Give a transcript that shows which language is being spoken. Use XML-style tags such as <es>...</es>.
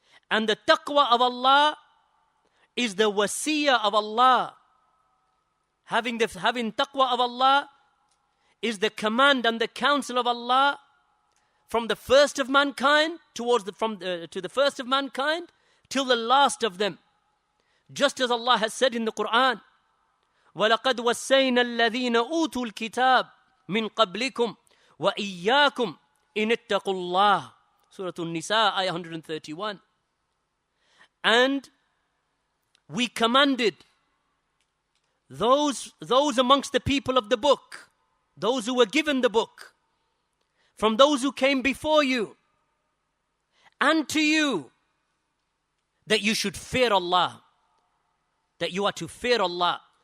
<en>And the taqwa of Allah is the wasiyah of Allah. Having taqwa of Allah is the command and the counsel of Allah from the first of mankind to the first of mankind till the last of them. Just as Allah has said in the Quran,</en> <ar>وَلَقَدْ وَسَّيْنَا الَّذِينَ أُوتُوا الْكِتَابَ مِنْ قَبْلِكُمْ وَإِيَّاكُمْ إِنِ اتَّقُوا اللَّهَ.</ar> <en>Surah An-Nisa, ayah 131. And we commanded those amongst the people of the book, those who were given the book, from those who came before you, and to you, that you should fear Allah, that you are to fear Allah.</en>